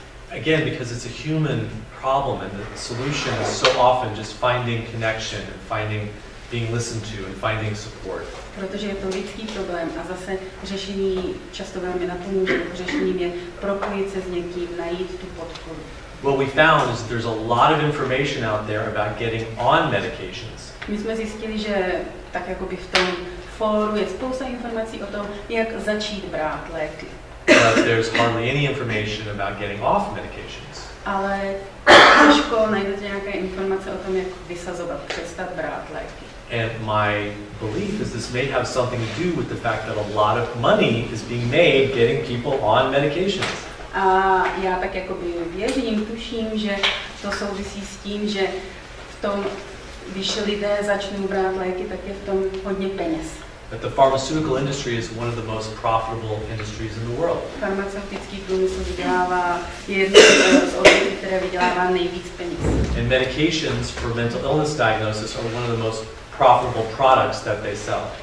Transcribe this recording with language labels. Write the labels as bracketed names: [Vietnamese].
[English] Again, because it's a human problem and the solution is so often just finding connection and being listened to and finding support. [Czech] Protože je to lidský problém a zase řešení často velmi napomůže. Řešením je propojit se s někým, najít tu podporu. [English] What we found is that there's a lot of information out there about getting on medications. [Czech] My jsme zjistili, že tak jakoby v tom fóru je spousta informací o tom, jak začít brát léky. [English] But there's hardly any information about getting off medications. [Czech] Ale těžko najdete nějaké informace o tom, jak vysazovat, přestat brát léky. [English] And my belief is this may have something to do with the fact that a lot of money is being made getting people on medications. [Czech] A já tak jakoby věřím, tuším, že to souvisí s tím, že v tom, když lidé začnou brát léky, tak je v tom hodně peněz. [English] That the pharmaceutical industry is one of the most profitable industries in the world. [Czech] Farmaceutický průmysl vydělává, je jedno z odvětví, které vydělává nejvíc peněz. [English] And medications for mental illness diagnosis are one of the most profitable products that they sell.